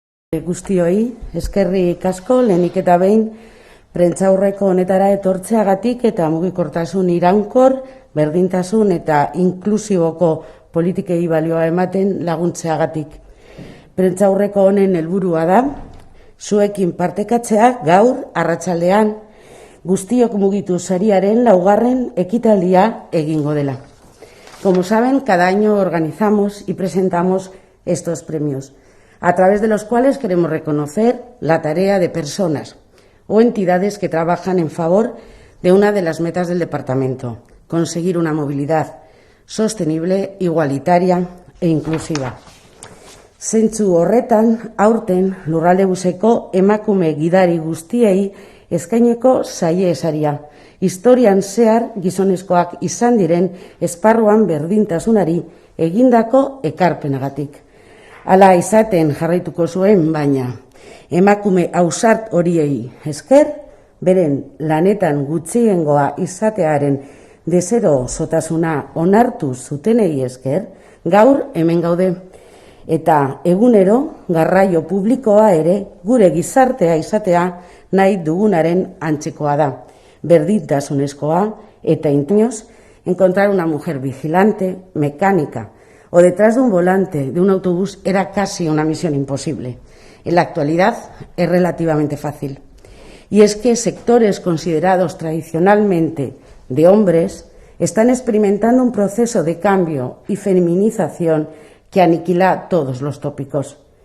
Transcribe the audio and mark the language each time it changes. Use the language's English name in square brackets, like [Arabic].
[Basque] Guztioi, eskerrik asko, lehenik eta behin, prentsaurreko honetara etortzeagatik eta mugikortasun iraunkor, berdintasun eta inklusiboko politikei balioa ematen laguntzeagatik. Prentsaurreko honen helburua da, zuekin partekatzea gaur arratsaldean guztiok mugitu sariaren laugarren ekitaldia egingo dela. [Spanish] Como saben, cada año organizamos y presentamos estos premios, a través de los cuales queremos reconocer la tarea de personas o entidades que trabajan en favor de una de las metas del Departamento, conseguir una movilidad sostenible, igualitaria e inclusiva. [Basque] Zentzu horretan, aurten Lurraldebuseko emakume gidari guztiei eskaineko saiesaria, historian zehar gizonezkoak izan diren esparruan berdintasunari egindako ekarpenagatik. Hala izaten jarraituko zuen, baina emakume ausart horiei esker, beren lanetan gutxiengoa izatearen deserosotasuna onartu zutenei esker, gaur hemen gaude. Eta egunero garraio publikoa ere gure gizartea izatea nahi dugunaren antzekoa da. Berdintasunezkoa eta intinoz, [Spanish] encontrar una mujer vigilante, mecánica, o detrás de un volante de un autobús era casi una misión imposible. En la actualidad es relativamente fácil. Y es que sectores considerados tradicionalmente de hombres están experimentando un proceso de cambio y feminización que aniquila todos los tópicos.